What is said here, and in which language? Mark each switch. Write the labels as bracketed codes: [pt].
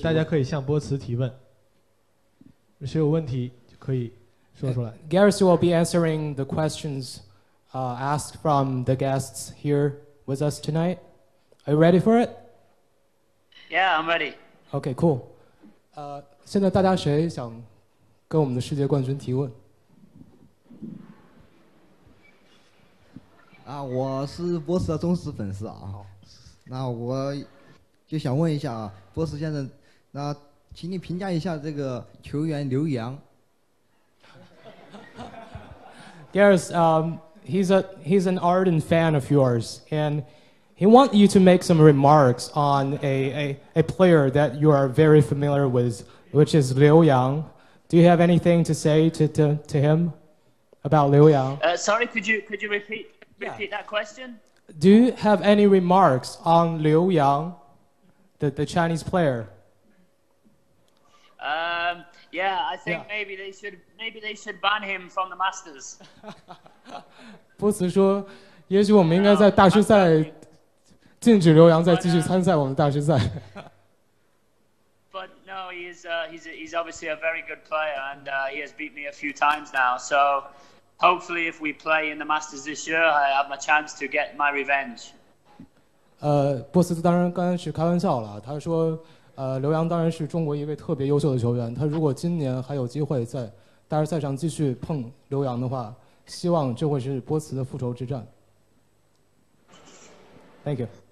[zh] 对，大家可以向波茨提问，谁有问题就可以说出来。 [en] Gareth will be answering the questions asked from the guests here with us tonight. Are you ready for it? Yeah, I'm ready. Okay, cool. [zh] 现在大家谁想跟我们的世界冠军提问？我是波斯的忠实粉丝啊。那我就想问一下啊，波斯先生，那请你评价一下这个球员刘洋。 [en] Gareth, he's an ardent fan of yours, and he wants you to make some remarks on a player that you are very familiar with, which is Liu Yang. Do you have anything to say to him about Liu Yang? Sorry, could you repeat that question? Do you have any remarks on Liu Yang, the Chinese player? Yeah, I think maybe they should ban him from the Masters. [zh] 波茨说，也许我们应该在大师赛禁止刘洋再继续参赛我们的大师赛。 [en] But no, he's obviously a very good player, and he has beat me a few times now. So hopefully, if we play in the Masters this year, I have my chance to get my revenge. [zh] 波茨当然刚才是开玩笑了，他说，刘洋当然是中国一位特别优秀的球员，他如果今年还有机会在大师赛上继续碰刘洋的话，希望这会是波茨的复仇之战。 [en] Thank you.